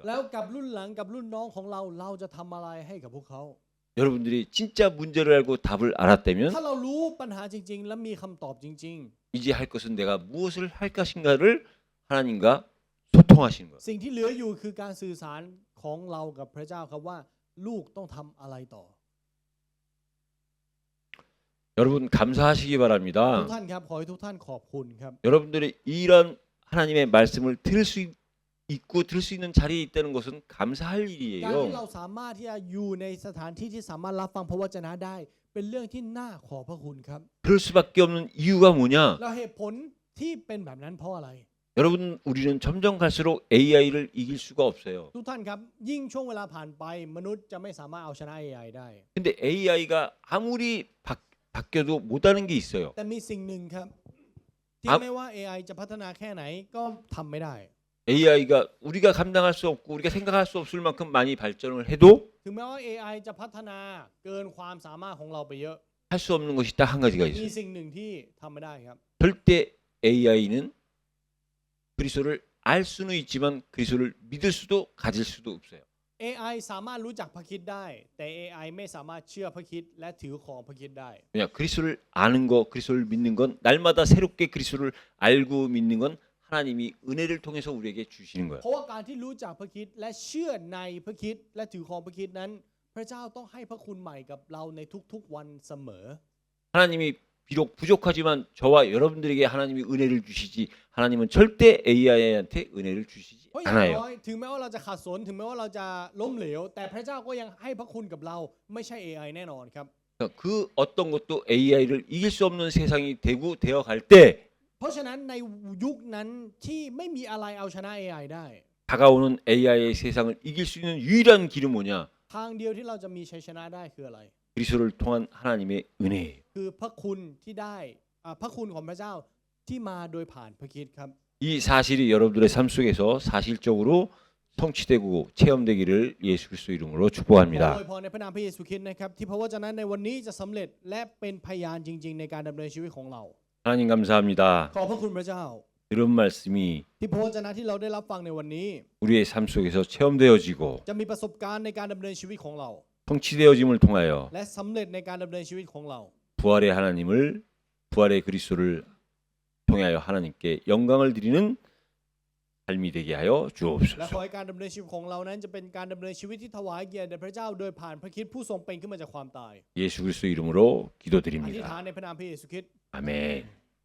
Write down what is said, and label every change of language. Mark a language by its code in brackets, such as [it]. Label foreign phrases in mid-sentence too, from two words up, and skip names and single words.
[th] แล้วกับรุ่นหลังกับรุ่นน้องของเราเราจะทำอะไรให้กับพวกเขา [ko] 여러분들이 진짜 문제를 알고 답을 알았다면 [th] ถ้าเรารู้ปัญหาจริง ๆ และมีคำตอบจริง [ko] 이제 할 것은 내가 무엇을 할 것인가를 하나님과 소통하시는 거예요. [th] ๆ สิ่งที่เหลืออยู่คือการสื่อสารของเรากับพระเจ้าครับว่าลูกต้องทำอะไรต่อ [ko] 여러분 감사하시기 [th] ทุก [ko] 바랍니다. [th] ท่านครับขอให้ทุกท่านขอบคุณครับ [ko] 여러분들이 이런 하나님의 말씀을 들을 수 있고 들을 수 있는 자리에 있다는 것은 감사할 [th] การที่เรา [ko] 일이에요. [th] สามารถที่จะอยู่ในสถานที่ที่สามารถรับฟังพระวจนะได้ เป็นเรื่องที่น่าขอบพระคุณครับ [ko] 그럴 수밖에 없는 이유가 뭐냐? [th] แล้วเหตุผลที่เป็นแบบนั้นเพราะอะไร [ko] 여러분 우리는 점점 갈수록 AI를 이길 수가 없어요. [th] ทุกท่านครับยิ่งช่วงเวลาผ่านไปมนุษย์จะไม่สามารถเอาชนะ AI ได้ [ko] 근데 AI가 아무리 바뀌어도 못하는 게 있어요. [th] แต่มีสิ่งหนึ่งครับที่ ครับ ไม่ว่า AI จะพัฒนาแค่ไหนก็ทำไม่ได้ [ko] AI가 우리가 감당할 수 없고 우리가 생각할 수 없을 만큼 많이 발전을 해도 [th] ถึงแม้ว่า AI จะพัฒนาเกินความสามารถของเราไปเยอะ [ko] 할 수 없는 것이 딱 한 가지가 [th] มี [ko] 있어요. [th] สิ่งหนึ่งที่ทำไม่ได้ครับ [ko] 절대 AI는 그리스도를 알 수는 있지만 그리스도를 믿을 수도 가질 수도 없어요. [th] AI สามารถรู้จักพระคริสต์ได้ แต่ AI ไม่สามารถเชื่อพระคริสต์และถือของพระคริสต์ได้ [ko] 왜냐 그리스도를 아는 거, 그리스도를 믿는 건 날마다 새롭게 그리스도를 알고 믿는 건 하나님이 은혜를 통해서 우리에게 주시는 거예요. [th] เพราะว่าการที่รู้จักพระคริสต์และเชื่อในพระคริสต์และถือของพระคริสต์นั้น พระเจ้าต้องให้พระคุณใหม่กับเราในทุกๆวันเสมอ [ko] 하나님이 비록 부족하지만 저와 여러분들에게 하나님이 은혜를 주시지 하나님은 절대 AI한테 은혜를 주시지 [th] เพราะอย่างน้อย [ko] 않아요. [th] ถึงแม้ว่าเราจะขาดสนถึงแม้ว่าเราจะล้มเหลว แต่พระเจ้าก็ยังให้พระคุณกับเราไม่ใช่ AI แน่นอนครับ [ko] 그 어떤 것도 AI를 이길 수 없는 세상이 되고 되어 갈 때 [th] เพราะฉะนั้นในยุคนั้นที่ไม่มีอะไรเอาชนะ AI ได้ [ko] 다가오는 AI의 세상을 이길 수 있는 유일한 길은 뭐냐? [th] ทางเดียวที่เราจะมีชัยชนะได้คืออะไร [ko] 그리스도를 통한 하나님의 은혜예요. [th] คือพระคุณที่ได้พระคุณของพระเจ้าที่มาโดยผ่านพระคริสต์ครับ [ko] 이 사실이 여러분들의 삶 속에서 사실적으로 성취되고 체험되기를 예수 그리스도 이름으로 [th] ขอ [ko] 축복합니다. [th] อวยพรในพระนามพระเยซูคริสต์นะครับที่พระวจนะในวันนี้จะสำเร็จและเป็นพยานจริง ๆ ในการดำเนินชีวิตของเรา [ko] 하나님 감사합니다. [th] ขอบพระคุณพระเจ้า [ko] 들은 말씀이 [th] ที่พระวจนะที่เราได้รับฟังในวันนี้ [ko] 우리의 삶 속에서 체험되어지고 [th] จะมีประสบการณ์ในการดำเนินชีวิตของเรา [ko] 성취되어짐을 통하여 [th] และสำเร็จในการดำเนินชีวิตของเรา [ko] 부활의 하나님을 부활의 그리스도를 통하여 하나님께 영광을 드리는 삶이 되게 하여 [th] และขอ [ko] 주옵소서. [th] ให้การดำเนินชีวิตของเรานั้นจะเป็นการดำเนินชีวิตที่ถวายเกียรติแด่พระเจ้าโดยผ่านพระคริสต์ผู้ทรงเป็นขึ้นมาจากความตาย [ko] 예수 그리스도 이름으로 [th] อธิษฐาน [ko] 기도드립니다. [th] ในพระนามพระเยซูคริสต์ [ko] 아멘.